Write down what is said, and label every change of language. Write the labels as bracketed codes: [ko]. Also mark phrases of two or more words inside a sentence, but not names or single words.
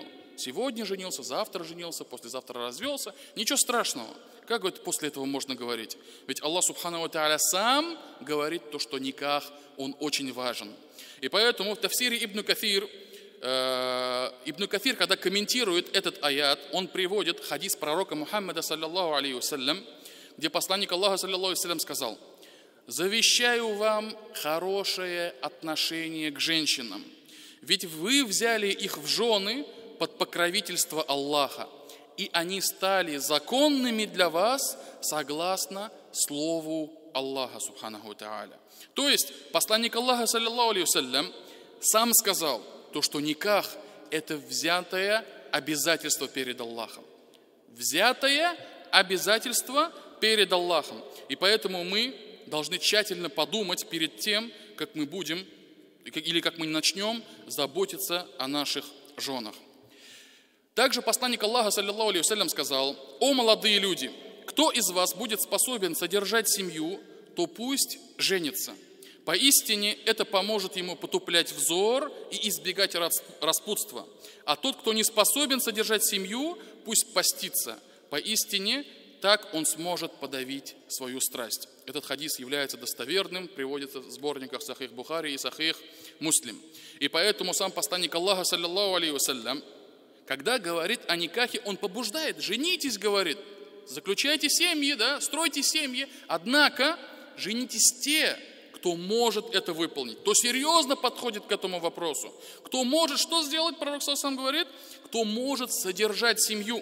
[ru] Сегодня женился, завтра женился, послезавтра развелся, ничего страшного. Как это после этого можно говорить? Ведь Аллах [ar] سبحانه وتعالى [ru] сам говорит то, что никах, он очень важен. И поэтому в тафсире Ибн Кафир, когда комментирует этот аят, он приводит хадис пророка Мухаммада, [ar] صلى الله عليه وسلم, [ru] где посланник Аллаха, [ar] صلى الله عليه وسلم, [ru] сказал: «Завещаю вам хорошее отношение к женщинам, ведь вы взяли их в жены под покровительство Аллаха, и они стали законными для вас согласно слову Аллаха [ar] سبحانه وتعالى». [ru] То есть посланник Аллаха, [ar] صلى الله عليه وسلم, [ru] сам сказал то, что никах – это взятое обязательство перед Аллахом. Взятое обязательство перед Аллахом. И поэтому мы должны тщательно подумать перед тем, как мы будем или как мы начнем заботиться о наших женах. Также посланник Аллаха, [ar] صلى الله عليه وسلم, [ru] сказал: «О молодые люди, кто из вас будет способен содержать семью, то пусть женится. Поистине это поможет ему потуплять взор и избегать распутства. А тот, кто не способен содержать семью, пусть постится. Поистине так он сможет подавить свою страсть». Этот хадис является достоверным, приводится в сборниках Сахих Бухари и Сахих Муслим. И поэтому сам посланник Аллаха, [ar] صلى الله عليه وسلم, [ru] когда говорит о никахе, он побуждает: женитесь, говорит, заключайте семьи, да, стройте семьи, однако женитесь те, кто может это выполнить, кто серьезно подходит к этому вопросу, кто может, что сделать, пророк сам говорит, кто может содержать семью.